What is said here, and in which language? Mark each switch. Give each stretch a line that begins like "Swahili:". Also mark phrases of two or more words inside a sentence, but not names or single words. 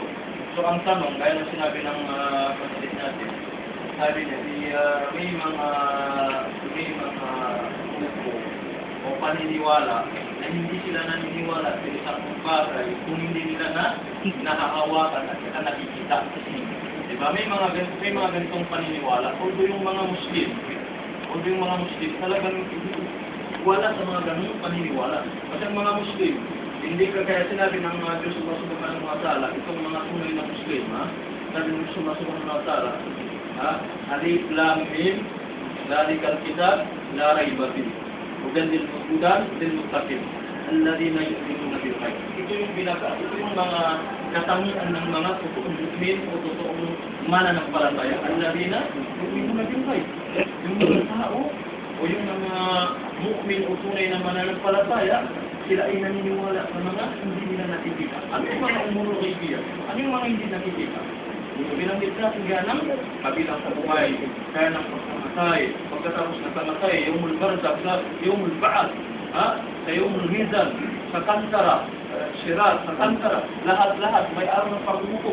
Filipino: So ang tanong, gaya ng sinabi ng pagkalit natin, sabi niya, may mga grupo o paniniwala na hindi sila naniniwala sa isang bagay kung hindi nila na nahahawakan at saka nakikita. Diba? May mga ganitong paniniwala. Although yung mga Muslim talagang wala sa mga ganitong paniniwala. Kasi ang mga Muslim, hindi kaya sinabi ng Diyos
Arabic: سبحانه وتعالى,
Filipino: itong mga tunay na Muslim, sabi ng Diyos
Arabic: سبحانه وتعالى, الم ذلك الكتاب لا ريب فيه هدى للمتقين الذين يؤمنون بالغيب.
Filipino: Ito yung mga katangian ng mga totoong mu'min o totoong mananampalataya,
Arabic: الذين يؤمنون بالغيب.
Filipino: Yung mga tao o yung mga mu'min o tunay na mananampalataya, sila ay naniniwala sa mga hindi nila nakikita. Ano yung mga umurong kaibigan? Ano yung mga hindi nakikita? Binanggit natin ganang kabilang sa buhay, kaya ng pagkamatay, pagkatapos ng kamatay,
Arabic: يوم البرزخ يوم البعث,
Filipino: sa
Arabic: يوم الميزان,
Filipino: sa kantara, sirat, sa kantara, lahat-lahat may araw ng paghuhukom.